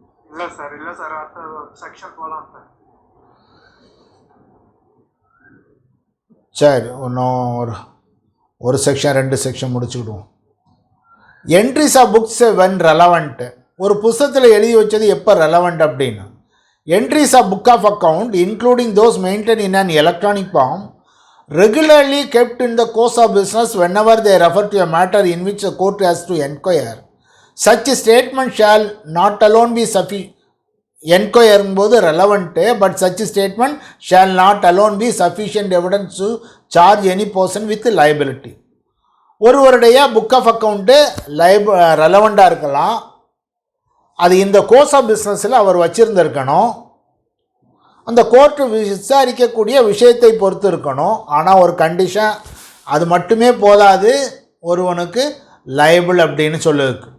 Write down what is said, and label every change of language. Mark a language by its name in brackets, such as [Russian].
[Tamil] இல்லை சார் அடுத்த செக்ஷன் போகலாம் சார். சரி, இன்னும் ஒரு section 2 section முடிச்சுக்கிடுவோம். [English] Entries of books when relevant. [Tamil] ஒரு புத்தகத்தில் எழுதி வச்சது எப்போ ரெலவெண்ட் அப்படின்னு. [English] Entries of book of account including those maintain in an electronic form regularly kept in the course of business whenever they refer to a matter in which the court has to inquire. Such statement shall not alone be sufficient. Inquire போது relevant, but such statement shall not alone be sufficient evidence to charge any person with liability. [Tamil] ஒருவருடைய book of account ரெலவெண்ட்டாக இருக்கலாம், அது இந்த course of பிஸ்னஸில் அவர் வச்சுருந்துருக்கணும், அந்த court விசாரிக்கக்கூடிய விஷயத்தை பொறுத்து இருக்கணும். ஆனால் ஒரு கண்டிஷன், அது மட்டுமே போதாது, ஒருவனுக்கு லைபிள் அப்படின்னு சொல்லுது.